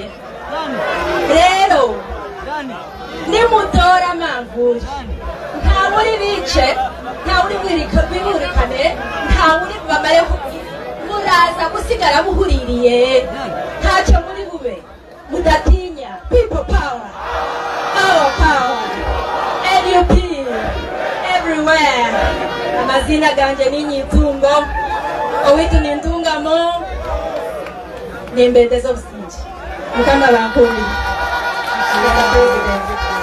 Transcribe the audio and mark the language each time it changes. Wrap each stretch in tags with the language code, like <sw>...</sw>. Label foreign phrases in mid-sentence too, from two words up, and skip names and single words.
<rw>Rero nimutora Manvuri nta muri bice nta uri bwirikane nta uri bamareho muraza gusigara muhuririye ntacyo muri bube mudatinya.</rw> <en>People power, our power, NUP everywhere.</en> <nyn>Amazina ganje ni Nyitungo owitu ni Ntungamo nembedeza obusingi mukama bankoni.</nyn>